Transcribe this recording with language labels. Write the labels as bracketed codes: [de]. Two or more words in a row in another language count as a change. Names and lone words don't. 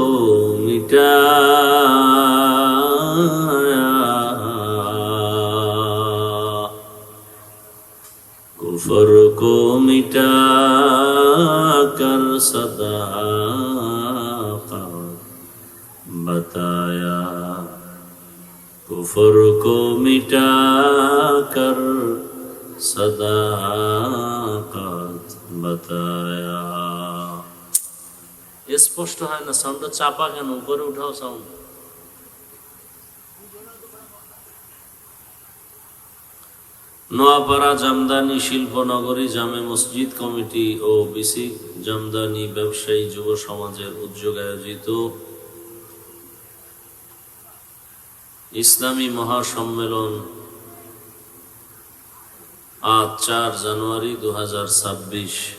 [ur] مٹایا، کفر کو مٹا کر صداقت بتایا، کفر کو مٹا کر صداقت بتایا। [bn] স্পষ্ট হয় না, সাউন্ডটা চাপা কেন? উপরে উঠাও সাউন্ড। নোয়াপাড়া জামদানি শিল্পনগরী জামে মসজিদ কমিটি ও বিসিক জামদানি ব্যবসায়ী যুব সমাজের উদ্যোগে আয়োজিত ইসলামী মহাসম্মেলন আজ 4 জানুয়ারি 2026।